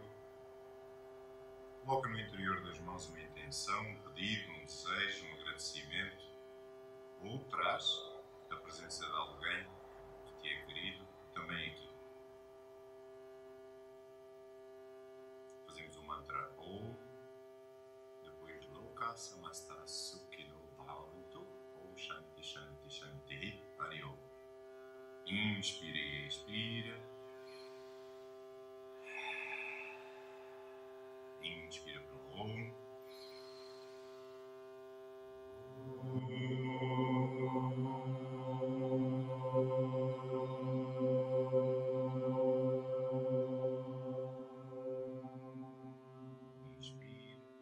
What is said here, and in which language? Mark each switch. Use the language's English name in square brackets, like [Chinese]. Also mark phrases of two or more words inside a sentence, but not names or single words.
[Portuguese] Coloca no interior das mãos uma intenção, um pedido, um desejo, um agradecimento, ou traz a presença de alguém que te é querido também aqui. Fazemos o mantra Om, depois [Sanskrit] लोकाः समस्ताः सुखिनो भवन्तु ॐ शान्तिः शान्तिः शान्तिः हरिः ॐ. [Portuguese] Inspira e expira. Inspira pelo Om. Inspira.